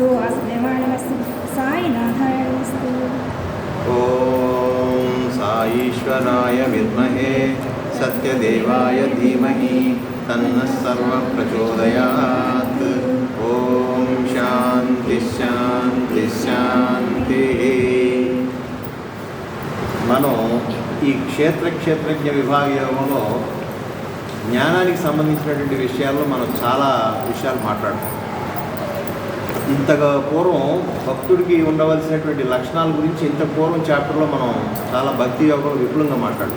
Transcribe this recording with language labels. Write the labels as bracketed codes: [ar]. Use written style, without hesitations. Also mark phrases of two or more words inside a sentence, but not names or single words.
[sa] वासुदेवाय साईनाथायस्तु। ॐ साईश्वराय विद्महे सत्यदेवाय धीमहि तन्नः सर्वः प्रचोदयात्। ॐ शान्ति शान्ति शान्तिः। [te] మనం ఈ క్షేత్రజ్ఞ విభాగ యోగంలో జ్ఞానానికి సంబంధించినటువంటి విషయాల్లో మనం చాలా విషయాలు మాట్లాడుతాం. ఇంతగా పూర్వం భక్తుడికి ఉండవలసినటువంటి లక్షణాల గురించి ఇంత పూర్వం చాప్టర్లో మనం చాలా భక్తి యోగంలో విపులంగా మాట్లాడుతాం.